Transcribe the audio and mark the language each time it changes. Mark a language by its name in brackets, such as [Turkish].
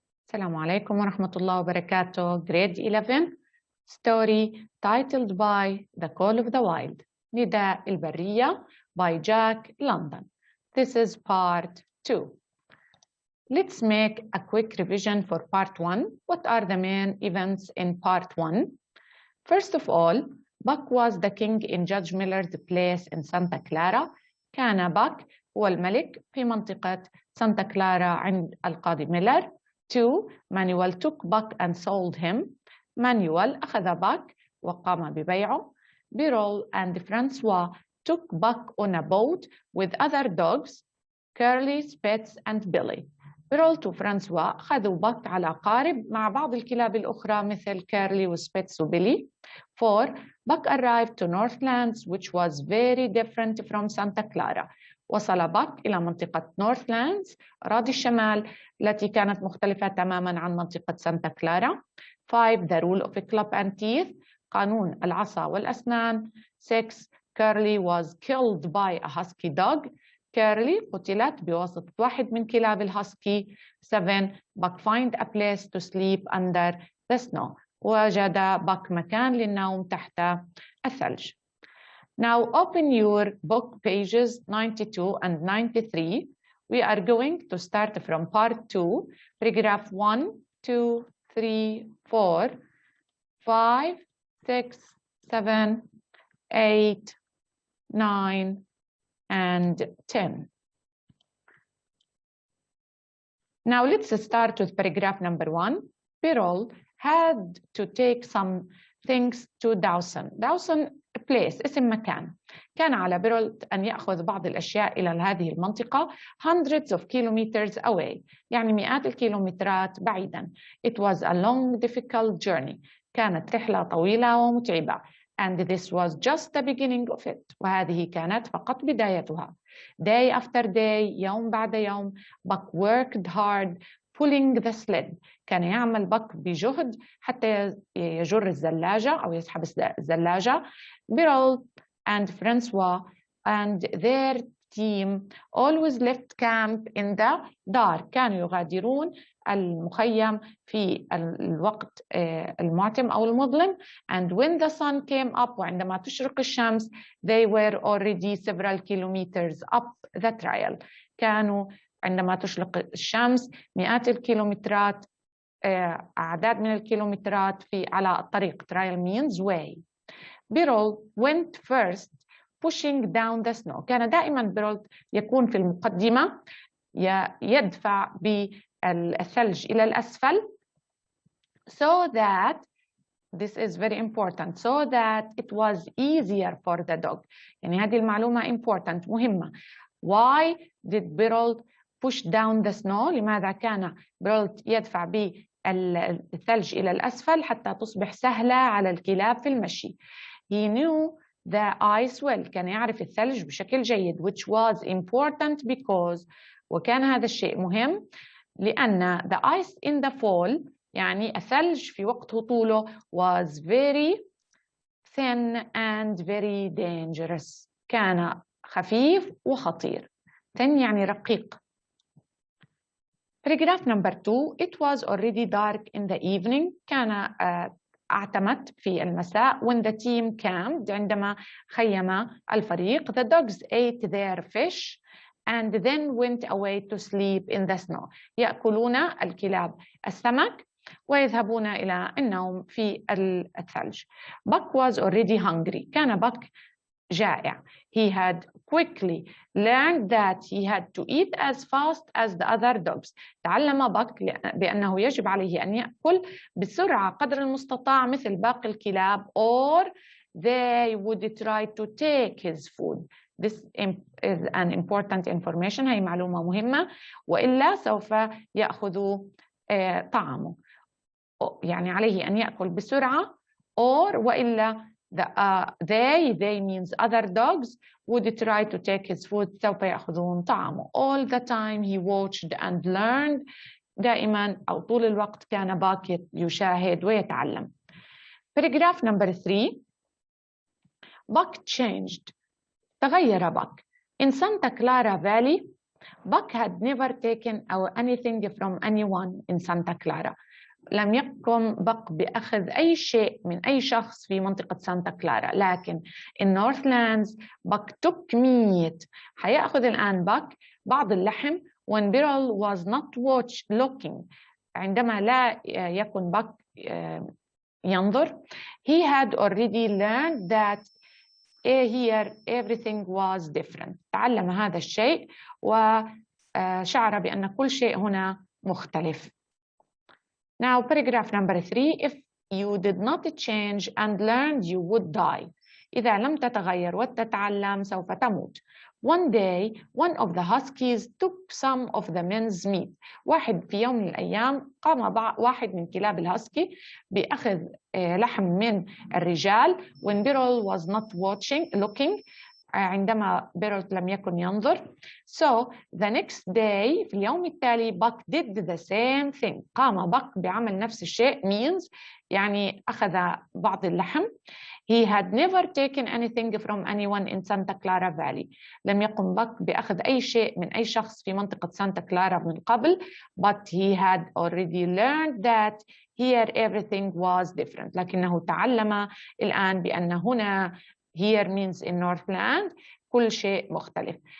[Arabic] السلام عليكم ورحمة الله وبركاته. [English] Grade 11 story titled by The Call of the Wild [Arabic] نداء البرية [English] by Jack London. This is part 2. Let's make a quick revision for part 1. What are the main events in part 1? First of all, Buck was the king in Judge Miller's place in Santa Clara. [Arabic] كان باك هو الملك في منطقة سانتا كلارا عند القاضي ميلر. [English] 2. Manuel took Buck and sold him. [Arabic] Manuel أخذ باك وقام ببيعه. [English] Birol and Francois took Buck on a boat with other dogs, Curly, Spitz and Billy. [Arabic] Birol وفرانسوا أخذوا باك على قارب مع بعض الكلاب الأخرى مثل كيرلي وسبيتس وبيلي. [English] 4. Buck arrived to Northlands, which was very different from Santa Clara. [Arabic] وصل باك إلى منطقة نورثلاندز أراضي الشمال التي كانت مختلفة تماماً عن منطقة سانتا كلارا. [English] 5. The rule of club and teeth, [Arabic] قانون العصا والأسنان. [English] 6. Curly was killed by a husky dog. [Arabic] كيرلي قتلت بواسطة واحد من كلاب الهاسكي. [English] 7. Buck find a place to sleep under the snow. [Arabic] وجد باك مكان للنوم تحت الثلج. [English] Now open your book pages 92 and 93. We are going to start from part 2, paragraph 1, 2, 3, 4, 5, 6, 7, 8, 9, and 10. Now let's start with paragraph number 1. Birol had to take some things to Dawson. [Arabic] Dawson place اسم مكان. كان على بيرول أن يأخذ بعض الأشياء إلى هذه المنطقة [English] hundreds of kilometers away, [Arabic] يعني مئات الكيلومترات بعيدا. [English] It was a long difficult journey. [Arabic] كانت رحلة طويلة ومتعبة. [English] And this was just the beginning of it. [Arabic] وهذه كانت فقط بدايتها. [English] Day after day, [Arabic] يوم بعد يوم, [English] Buck worked hard pulling the sled. [Arabic] كان يعمل بك بجهد حتى يجر الزلاجة أو يسحب الزلاجة. [English] Birol and Francois and their team always left camp in the dark. [Arabic] كانوا يغادرون المخيم في الوقت المعتم أو المظلم. [English] And when the sun came up, [Arabic] وعندما تشرق الشمس, [English] they were already several kilometers up the trail. [Arabic] كانوا عندما تشرق الشمس مئات الكيلومترات أعداد من الكيلومترات على الطريق. [English] trail means way. Birol went first pushing down the snow. [Arabic] كان دائما بيرول يكون في المقدمة يدفع بالثلج إلى الأسفل [English] so that this is very important so that it was easier for the dog. [Arabic] يعني هذه المعلومة important مهمة. [English] Why did Birol push down the snow? [Arabic] لماذا كان بيرول يدفع بالثلج إلى الأسفل حتى تصبح سهلة على الكلاب في المشي. [English] He knew the ice well. [Arabic] كان يعرف الثلج بشكل جيد, [English] which was important because [Arabic] وكان هذا الشيء مهم لأن [English] the ice in the fall [Arabic] يعني الثلج في وقت هطوله [English] was very thin and very dangerous. [Arabic] كان خفيف وخطير. thin يعني رقيق. [English] Paragraph number 2. It was already dark in the evening. [Arabic] كان اعتمت في المساء. [English] When the team camped, [Arabic] عندما خيم الفريق. [English] The dogs ate their fish and then went away to sleep in the snow. [Arabic] يأكلون الكلاب السمك ويذهبون إلى النوم في الثلج. [English] Buck was already hungry. [Arabic] كان Buck جائع. [English] He had quickly learned that he had to eat as fast as the other dogs. [Arabic] تعلم باك بأنه يجب عليه أن يأكل بسرعة قدر المستطاع مثل باقي الكلاب [English] or they would try to take his food. This is an important information. [Arabic] هي معلومة مهمة. وإلا سوف يأخذوا طعامه. يعني عليه أن يأكل بسرعة or وإلا [English] they means other dogs would try to take his food. [Arabic] سوف يأخذون طعامه. [English] All the time he watched and learned. [Arabic] دائما أو طول الوقت كان باك يشاهد ويتعلم. [English] Paragraph number 3. Buck changed. [Arabic] تغير باك. [English] In Santa Clara Valley Buck had never taken anything from anyone in Santa Clara. [Arabic] لم يقم بق بأخذ أي شيء من أي شخص في منطقة سانتا كلارا، لكن [English] in Northlands [Arabic] بق [English] took meat. [Arabic] حيأخذ الآن بق بعض اللحم [English] when Beryl was not looking. [Arabic] عندما لا يكن بق ينظر. [English] He had already learned that here everything was different. [Arabic] تعلم هذا الشيء وشعر بأن كل شيء هنا مختلف. [English] Now paragraph number 3. If you did not change and learned, you would die. [Arabic] إذا لم تتغير وتتعلم سوف تموت. [English] One day, one of the huskies took some of the men's meat. [Arabic] في يوم من الأيام قام واحد من كلاب الهاسكي بأخذ لحم من الرجال [English] when Beryl was not looking. [Arabic] عندما بيرل لم يكن ينظر. [English] So the next day [Arabic] في اليوم التالي [English] Buck did the same thing. [Arabic] قام Buck بعمل نفس الشيء means يعني أخذ بعض اللحم. [English] He had never taken anything from anyone in Santa Clara Valley. [Arabic] لم يقم Buck بأخذ أي شيء من أي شخص في منطقة سانتا كلارا من قبل. [English] But he had already learned that here everything was different. [Arabic] لكنه تعلم الآن بأن هنا [English] here means in Northland [Arabic] كل شيء مختلف.